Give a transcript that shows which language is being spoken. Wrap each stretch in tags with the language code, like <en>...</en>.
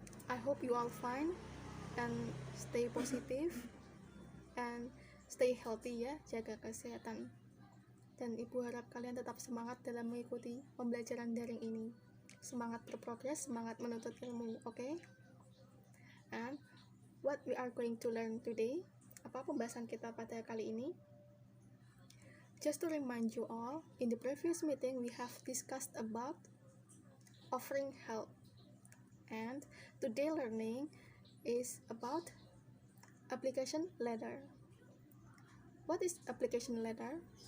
<en>I hope you all fine and stay positive and stay healthy ya,</en> <id>jaga kesehatan. Dan Ibu harap kalian tetap semangat dalam mengikuti pembelajaran daring ini. Semangat berprogres, semangat menuntut ilmu,</id> <en>okay? And what we are going to learn today?</en> <id>Apa pembahasan kita pada kali ini?</id> <en>Just to remind you all, in the previous meeting we have discussed about offering help, and today learning is about application letter. What is application letter?</en>